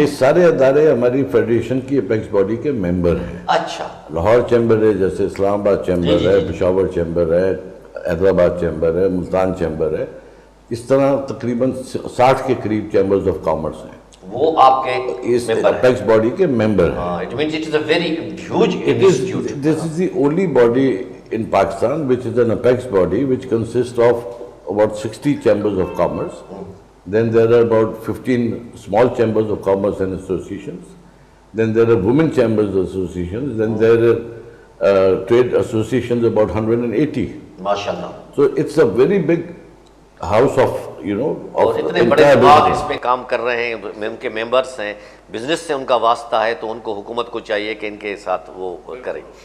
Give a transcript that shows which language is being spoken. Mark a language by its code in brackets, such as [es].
[ur] یہ سارے ادارے ہماری فیڈریشن کی اپیکس باڈی کے ممبر ہیں. اچھا. لاہور چیمبر ہے, جیسے اسلام آباد چیمبر ہے, پشاور چیمبر ہے, حیدرآباد چیمبر ہے, ملتان چیمبر ہے. اس طرح تقریباً 60 کے قریب چیمبرز آف کامرس ہیں. وہ آپ کے اس اپیکس باڈی کے ممبر ہیں. [en] It means it is a very huge institute. This is the only body in Pakistan which is an apex body which consists of about 60 chambers of commerce. Then there are about 15 small chambers of commerce and associations. Then there are women chambers associations. Then there are trade associations about 180. [ar] MashaAllah. [en] So it's a very big house of [ur] اور اتنے بڑے دماغ اس میں کام کر رہے ہیں, ان کے members ہیں, بزنس سے ان کا واسطہ ہے, تو ان کو حکومت کو چاہیے کہ ان کے ساتھ وہ کریں.